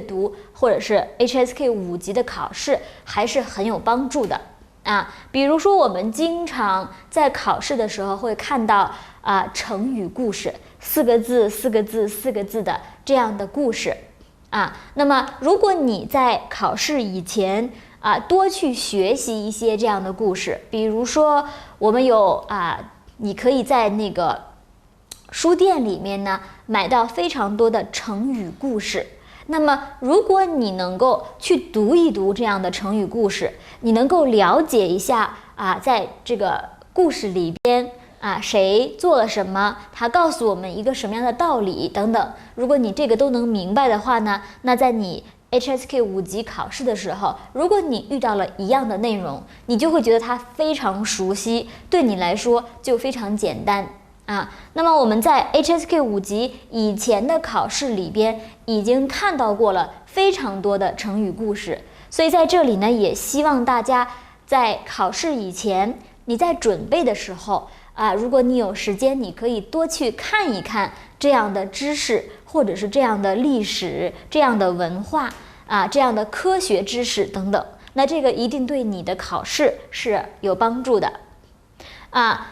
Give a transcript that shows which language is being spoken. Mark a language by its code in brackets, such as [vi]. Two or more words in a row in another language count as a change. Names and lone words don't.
[zh] 讀或者是 HSK 5級的考試還是很有幫助的比如說我們經常在考試的時候会看到成語故事，4個字4個字4個字的這樣的故事那麼如果你在考試以前多去學習一些這樣的故事，比如說我們有你可以在那個書店裡面呢買到非常多的成語故事。那麼如果你能夠去讀一讀這樣的成語故事，你能夠了解一下在這個故事裡邊誰做了什麼，他告訴我們一個什麼樣的道理等等，如果你這個都能明白的話呢，那在你 HSK 5級考試的時候，如果你遇到了一樣的内容，你就会觉得它非常熟悉，对你来说就非常简单啊。那麼我們在 HSK 5級以前的考試裡邊已經看到過了非常多的成語故事，所以在這裡呢，也希望大家在考試以前，你在準備的時候啊，如果你有時間，你可以多去看一看這樣的知識，或者是這樣的歷史、這樣的文化啊、這樣的科學知識等等。那這個一定對你的考試是有幫助的啊。